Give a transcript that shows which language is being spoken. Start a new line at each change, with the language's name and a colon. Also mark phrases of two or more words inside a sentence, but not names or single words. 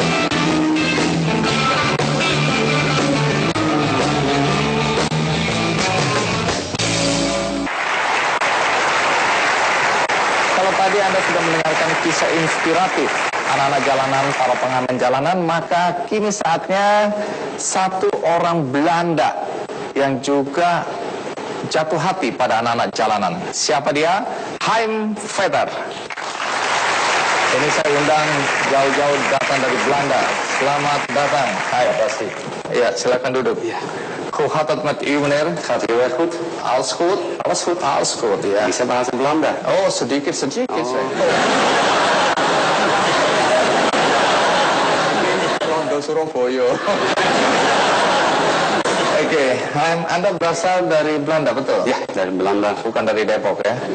Indonesian: Kalau tadi Anda sudah mendengarkan kisah inspiratif anak-anak jalanan, para pengamen jalanan, maka kini saatnya satu orang Belanda yang juga jatuh hati pada anak-anak jalanan. Siapa dia? Haim Vetter. Ini saya undang jauh-jauh datang dari Belanda. Selamat datang. Hai, pasti. Ya, silakan duduk. Ya.
Dutch: Hoe gaat het met u, meneer? Gaat heel erg goed. Alles goed? Alles goed. Alles goed,
Indonesian: ya. Bisa bahasa Belanda? Oh, sedikit. Rondo Surabaya. Oke, Anda berasal dari Belanda, betul? Ya, dari Belanda. Bukan dari Depok ya?